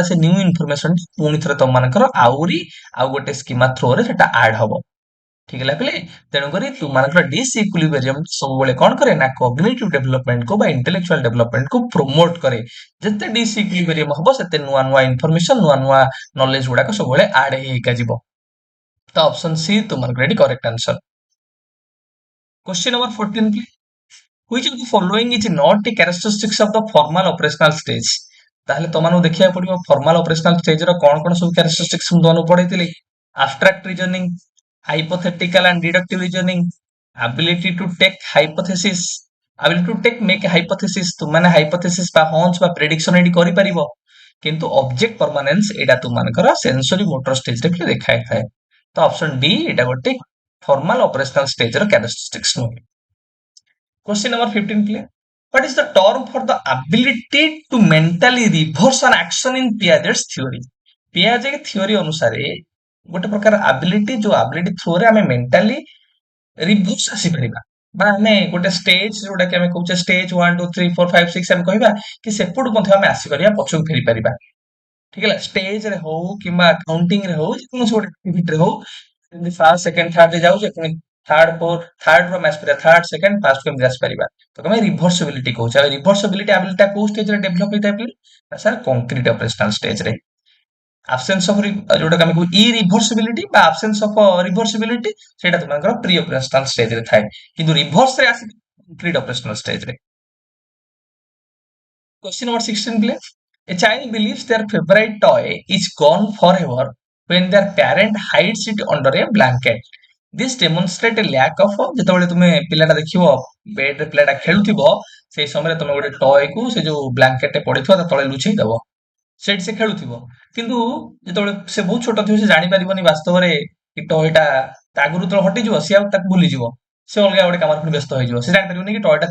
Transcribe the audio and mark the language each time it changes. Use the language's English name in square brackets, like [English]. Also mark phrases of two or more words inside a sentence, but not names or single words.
[Odia] ସେ [English] new information [Odia] ପୁଣି ଥରେ ତମମାନଙ୍କର ଆହୁରି ଆଉ ଗୋଟେ ସ୍କିମା ଥ୍ରୋରେ ସେଟା ଆଡ୍ ହବ ଠିକ ହେଲା ପିଲେ ତେଣୁକରି ତୁମମାନଙ୍କର ଡିସଇକ୍ୱିଲିବ୍ରିୟମ ସବୁବେଳେ କଣ କରେ ନା [English] cognitive developmentକୁ [Odia] ବା [English] intellectual developmentକୁ [Odia] ପ୍ରମୋଟ କରେ ଯେତେ ଡିସଇକ୍ୱିଲିବ୍ରିୟମ ହବ ସେତେ ନୂଆ ନୂଆ ଇନଫର୍ମେସନ ନୂଆ ନୂଆ ନଲେଜ ଗୁଡାକ ସବୁବେଳେ ଆଡ୍ ହେଇକା ଯିବ ତ [English] option C [Odia] ତୁମମାନଙ୍କର ଏଠି [English] correct answer Question number 14 please. Which of the following is not the characteristics of the formal operational stage? [Odia] ତାହେଲେ ତମମାନଙ୍କୁ ଦେଖିବାକୁ ପଡିବ [English] formal operational stage [Odia] ର କଣ କଣ ସବୁ କ୍ୟାରେକ୍ଟରିଷ୍ଟିକ୍ସ ମୁଁ ତମମାନଙ୍କୁ ପଢେଇଥିଲି [English] abstract reasoning hypothetical and deductive reasoning ability to take hypothesis ability to take make a hypothesis [Odia] ତୁମମାନେ hypothesis ବା hunch ବା prediction ଏଠି କରିପାରିବ କିନ୍ତୁ [English] object permanence [Odia] ଏଇଟା ତୁମମାନଙ୍କର [English] sensory motor stage [Odia] ରେ ଦେଖା ହେଇଥାଏ ତ [English] option D [Odia] ଏଇଟା ଗୋଟେ [English] formal operational stage [Odia] ର characteristics ନୁହେଁ [English] Question number 15 clear. What is the term for the ability to mentally reverse an action in Piaget's theory? Piaget theory [Odia] ଅନୁସାରେ ଗୋଟେ ପ୍ରକାର ability ଯୋଉ [English] ability through [Odia] ରେ ଆମେ [English] mentally reverse [Odia] ଆସିପାରିବା ବା ଆମେ ଗୋଟେ ଷ୍ଟେଜ ଯୋଉଟା କି ଆମେ କହୁଛେ ଷ୍ଟେଜ 1 2 3 4 5 6 ଆମେ କହିବା କି ସେପଟୁ ମଧ୍ୟ ଆମେ ଆସିପାରିବା ପଛକୁ ଫେରି ପାରିବା ଠିକ ହେଲା ଷ୍ଟେଜ ରେ ହଉ କିମ୍ବା କାଉଣ୍ଟିଂ ରେ ହଉ ଯେକୌଣସି ଗୋଟେ ଆକ୍ଟିଭିଟି ରେ ହଉ ଯେମିତି [English] first second third [Odia] ରେ ଯାଉଛେ ପୁଣି [English] third fourth third [Odia] ରୁ ଆମେ ଆସିପାରିବା [English] third second first [Odia] କେମିତି ଆସିପାରିବା ତ ଆମେ ରିଭର୍ସିବିଲିଟି କହୁଛେ ଆଉ [English] reversibility ability [Odia] କୋଉ ଷ୍ଟେଜ ରେ ଡେଭଲପ ହେଇଥାଏ ବୋଲି ସାର୍ [English] concrete operational stage [Odia] ରେ [English] absence of [Odia] ଯୋଉଟା ଆମେ କହୁ irreversibility ବା [English] absence of reversibility [Odia] ସେଇଟା ତୁମଙ୍କର [English] pre operational stage [Odia] ରେ ଥାଏ କିନ୍ତୁ ରିଭର୍ସ ରେ ଆସି [English] concrete operational stage [Odia] ରେ [English] Question number 16 please. A child believes their favorite toy is gone forever when their parent hides it under a blanket. This demonstrates a lack of [Odia] ଯେତେବେଳେ ତୁମେ ପିଲାଟା ଦେଖିବ ବେଡ୍ ରେ ପିଲାଟା ଖେଳୁଥିବ ସେଇ ସମୟରେ ତମେ ଗୋଟେ ଟୟ କୁ ସେ ଯୋଉ ବ୍ଲାଙ୍କେଟ ରେ ପଡିଥିବ ତା ତଳେ ଲୁଚେଇ ଦବ ସେଇଠି ସେ ଖେଳୁଥିବ କିନ୍ତୁ ଯେତେବେଳେ ସେ ବହୁତ ଛୋଟ ଥିବ ସେ ଜାଣିପାରିବନି ବାସ୍ତବରେ କି ଟୟଟା ତା ଆଗରୁ ଯେତେବେଳେ ହଟିଯିବ ସିଏ ଆଉ ତାକୁ ଭୁଲିଯିବ ସେ ଅଲଗା ଗୋଟେ କାମରେ ପୁଣି ବ୍ୟସ୍ତ ହେଇଯିବ ସେ ଜାଣିପାରିବନି କି ଟୟଟା